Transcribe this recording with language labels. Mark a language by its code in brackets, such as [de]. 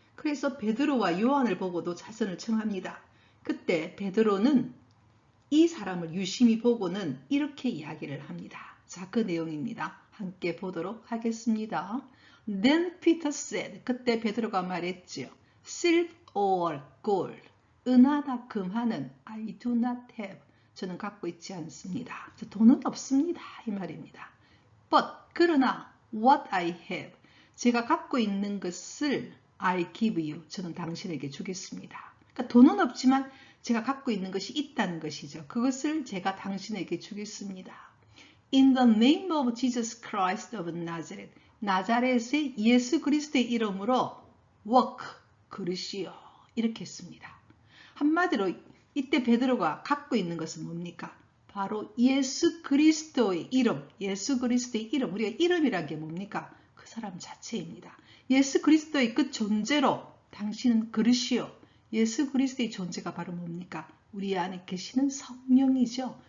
[ko] 그래서 베드로와 요한을 보고도 자선을 청합니다. 그때 베드로는 이 사람을 유심히 보고는 이렇게 이야기를 합니다. 자, 그 내용입니다. 함께 보도록 하겠습니다. [en] Then Peter said, [ko] 그때 베드로가 말했지요. [en] Silver or gold, [ko] 은하나 금하는 [en] I do not have, [ko] 저는 갖고 있지 않습니다. 돈은 없습니다. 이 말입니다. But, 그러나 [en] what I have, [ko] 제가 갖고 있는 것을 [en] I give you, [ko] 저는 당신에게 주겠습니다. 그러니까 돈은 없지만 제가 갖고 있는 것이 있다는 것이죠. 그것을 제가 당신에게 주겠습니다. [en] In the name of Jesus Christ of Nazareth, [ko] 나자렛의 예수 그리스도의 이름으로 [en] walk, [ko] 걸으시오, 이렇게 했습니다. 한마디로 이때 베드로가 갖고 있는 것은 뭡니까? 바로 예수 그리스도의 이름, 예수 그리스도의 이름, 우리가 이름이란 게 뭡니까? 그 사람 자체입니다. 예수 그리스도의 그 존재로 당신은 걸으시오. 예수 그리스도의 존재가 바로 뭡니까? 우리 안에 계시는 성령이죠.